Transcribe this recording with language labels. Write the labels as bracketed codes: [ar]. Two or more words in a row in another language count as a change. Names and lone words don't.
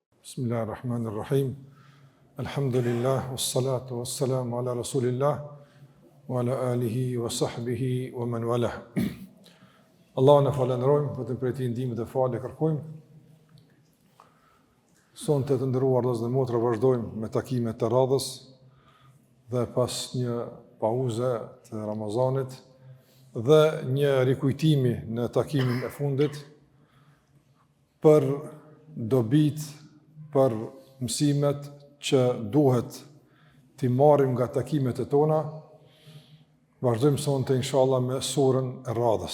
[ar] بسم الله الرحمن الرحيم. الحمد لله، والصلاة والسلام على رسول الله، وعلى آله وصحبه ومن والاه. [sq] Allah në falenderojmë, vetëm prej tij ndihmë dhe falë kërkojmë. Sonte të nderuar vëllezër dhe motra, vazhdojmë me takimet të radhës dhe pas një pauze të Ramazanit dhe një rikujtimi në takimin e fundit për dobit, për mësimet që duhet t'i marrim nga takimet e tona, vazhdojmë sonte inshallah me surën e radhës.